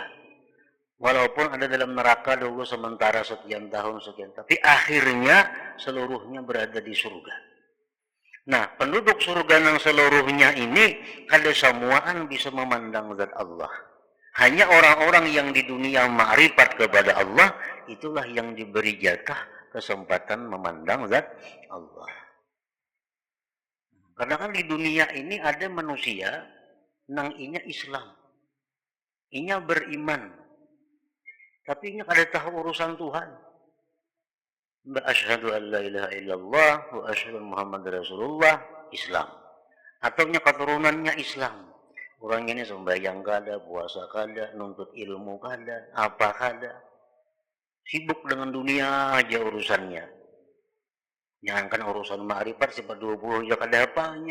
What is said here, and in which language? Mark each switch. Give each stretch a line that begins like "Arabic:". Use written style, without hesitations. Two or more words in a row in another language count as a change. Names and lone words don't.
Banjar: Walaupun ada dalam neraka dulu sementara sekian tahun, tapi akhirnya seluruhnya berada di surga. Nah, penduduk surga yang seluruhnya ini kada semuaan bisa memandang zat Allah. Hanya orang-orang yang di dunia ma'rifat kepada Allah, itulah yang diberi jatah kesempatan memandang zat Allah. Karena kan di dunia ini ada manusia nang inya Islam. Inya beriman. Tapi inya kada tahu urusan Tuhan.
Arabic: أشهد أن لا إله إلا الله وأشهد محمد رسول الله, Islam.
Banjar: Atau nya keturunannya Islam. Orangnya ini sembahyang kada, puasa kada, nuntut ilmu kada, apa kada. Sibuk dengan dunia aja urusannya. Jangankan urusan ma'rifat, sifat 20 ya kada apanya.